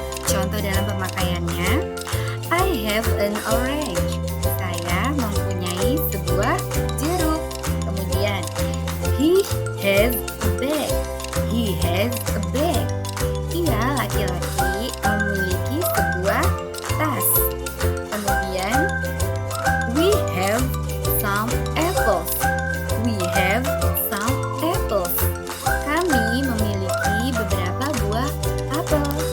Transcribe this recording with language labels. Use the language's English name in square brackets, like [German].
[Indonesian] Contoh dalam pemakaiannya, [English] I have an orange. [Indonesian] Saya mempunyai sebuah jeruk. Kemudian, [English] he has a bag. He has a bag. [Indonesian] Ia laki-laki memiliki sebuah tas. Kemudian, [English] we have some apples. We have some apples. [Indonesian] Kami memiliki beberapa buah apel.